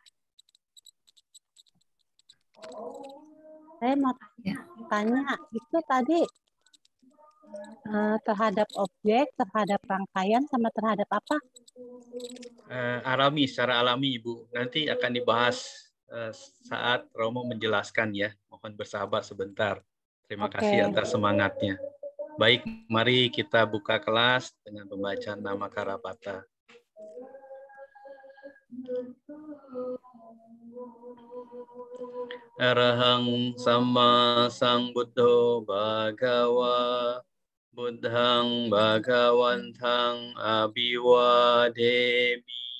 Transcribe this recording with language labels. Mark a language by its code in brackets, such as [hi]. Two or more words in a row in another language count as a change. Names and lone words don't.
[id] Saya mau tanya, itu tadi terhadap objek, terhadap rangkaian, sama terhadap apa? Alami, secara alami Ibu. Nanti akan dibahas saat Romo menjelaskan ya. Mohon bersabar sebentar. Terima kasih atas semangatnya. Baik, mari kita buka kelas dengan pembacaan nama Karapata. [pi] Arahang Sama Sambuddho Bhagawa Buddhang Bhagawantang Abhiwademi